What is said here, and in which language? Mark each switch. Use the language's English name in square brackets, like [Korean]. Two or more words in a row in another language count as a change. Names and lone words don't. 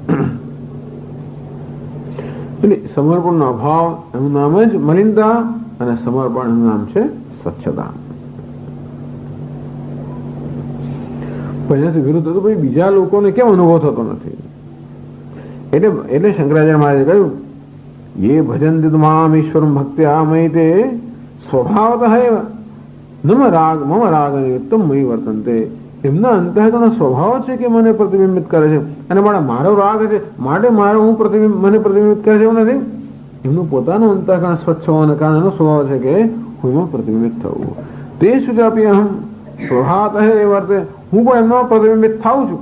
[Gujarati] એટલે સમર્પણનો અભાવ એનું નામ જ મલિનતા અને સમર્પણ એનું નામ છે સ્વચ્છતા. એનાથી વિરુદ્ધ હતું ભાઈ બીજા લોકોને કેમ અનુભવ થતો નથી? એટલે શંકરાચાર્ય મહારાજે કહ્યું [Sanskrit] ये भजन्ति माम ईश्वरं भक्त्या मयि ते स्वभावतः एव मम राग निमित्तं मयि वर्तन्ते. [Gujarati] એમના અંતઃકરણનો સ્વભાવ છે કે મને પ્રતિબિંબિત કરે છે અને મારો રાગ છે માટે મને પ્રતિબિંબિત કરે છે એવું નથી. એમનું પોતાનું અંતઃકરણ સ્વચ્છ હોવાના કારણે એનો સ્વભાવ છે કે હું એમાં પ્રતિબિંબિત થવું. [Sanskrit] ते सुजापी अहम स्वभावतः [Gujarati] એ વર્તે, હું પણ એમનો પ્રતિબિંબિત થાઉં છું.